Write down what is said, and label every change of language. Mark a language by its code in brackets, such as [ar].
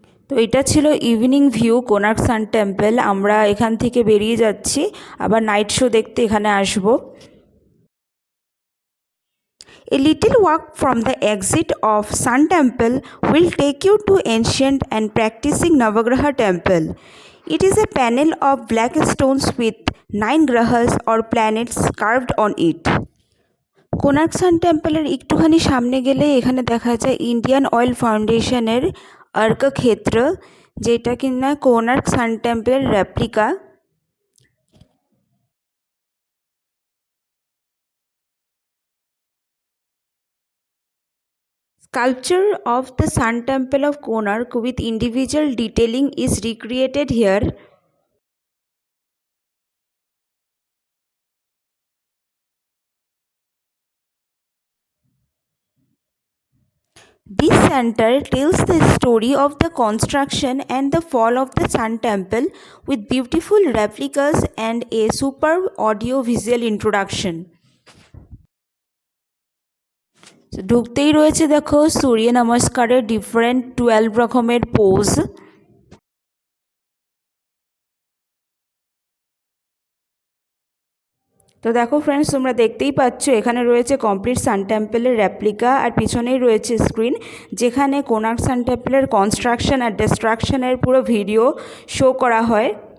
[bn] তো এটা ছিল ইভিনিং ভিউ কোনার্ক সান টেম্পল। আমরা এখান থেকে বেরিয়ে যাচ্ছি, আবার নাইট শো দেখতে এখানে আসবো। [en] A little walk from the exit of Sun Temple will take you to ancient and practicing Navagraha Temple. It is a panel of black stones with 9 grahas or planets carved on it. [bn] Konark সান টেম্পলের একটুখানি সামনে গেলে এখানে দেখা যায় Indian oil ফাউন্ডেশনের arc ক্ষেত্র, যেটা কিনা কোনার্ক সান টেম্পলের replica. [en] Sculpture of the Sun Temple of Konark with individual detailing is recreated here. This center tells the story of the construction and the fall of the Sun Temple with beautiful replicas and a superb audio-visual introduction. [bn] ঢুকতেই রয়েছে দেখো সূর্য নমস্কারের different 12 রকমের pose. তো দেখো friends, তোমরা দেখতেই পাচ্ছ এখানে রয়েছে কমপ্লিট সান টেম্পলের রেপ্লিকা, আর পিছনেই রয়েছে স্ক্রিন যেখানে কোনার্ক সান টেম্পলের কনস্ট্রাকশন আর ডিস্ট্রাকশনের পুরো ভিডিও শো করা হয়।